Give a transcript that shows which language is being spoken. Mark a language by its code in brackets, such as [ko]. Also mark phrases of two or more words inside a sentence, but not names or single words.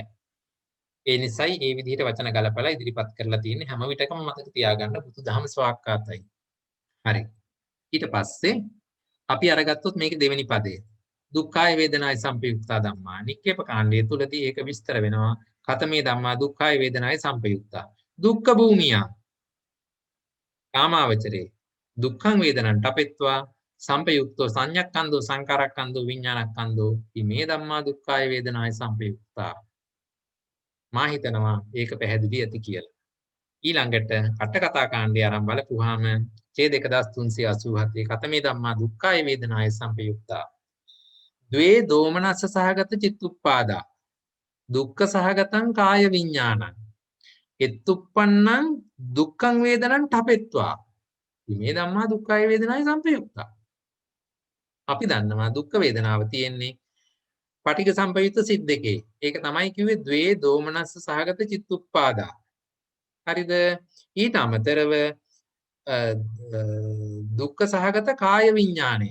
[si] ඒ නිසායි මේ විදිහට වචන ගලපලා ඉදිරිපත් කරලා තියෙන්නේ. හැම විටකම මතක තියාගන්න බුදුදහම ස්වාක්කාතයි. හරි. ඊට පස්සේ අපි අරගත්තොත් මේක දෙවෙනි පදය. [pi] දුක්ඛාය වේදනාය සංපයුක්තා ධම්මා. [si] නික්කේප කාණ්ඩය තුලදී ඒක විස්තර වෙනවා. [pi] කතමේ ධම්මා දුක්ඛාය වේදනාය සංපයුක්තා. දුක්ඛ භූමිය. කාමාවචරේ දුක්ඛං වේදනං තපෙත්වා සංපයුක්තෝ සංඤක්ඛන්தோ සංකාරක්ඛන්தோ විඥානක්ඛන්தோ මේ ධම්මා දුක්ඛාය වේදනාය සංපයුක්තා. [si] මා හිතනවා ඒක පැහැදිලි ඇති කියලා. ඊළඟට අට කතා කාණ්ඩය ආරම්භ බලපුවාම ඡේද 1387 [pi] කතමේ ධම්මා දුක්ඛාය වේදනාය සංපයුක්තා. ද්වේ දෝමනස්ස සහගත චිත්තුප්පාදා. දුක්ඛ සහගතං කාය විඥානං. එත්තුප්පන්නං දුක්ඛං වේදනං තපෙත්වා. මේ ධම්මා දුක්ඛාය වේදනාය සංපයුක්තා. [si] අපි දන්නවා දුක්ඛ වේදනාව තියෙන්නේ පටිඝ සම්පයුක්ත සිත් දෙකේ. ඒක තමයි කිව්වේ [pi] ද්වේ දෝමනස්ස සහගත චිත්තුප්පාදා. [si] හරිද? ඊට අමතරව දුක්ඛ සහගත කාය විඥානය.